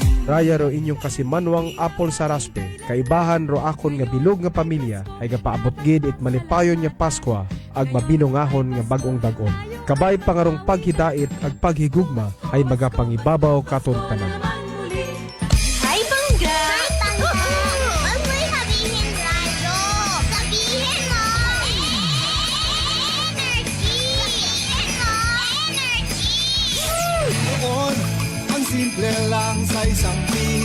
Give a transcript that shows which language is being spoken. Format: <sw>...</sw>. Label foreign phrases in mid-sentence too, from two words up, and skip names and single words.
<akl>Raya ro inyong kasimanwang Apple Saraspe, kaibahan ro akon nga bilog nga pamilya ay gapaabot gid it malipayon nga Paskwa ag mabinungahon nga bag-ong dag-on. Kabay pangarong paghidait ag paghigugma ay magapangibabaw katon tanan.</akl> <tl>Hi, Bangga! Wag mo'y sabihin radyo! Sabihin mo! Energy! Sabihin mo! Energy! Noon, ang simple lang sa isang beat.</tl>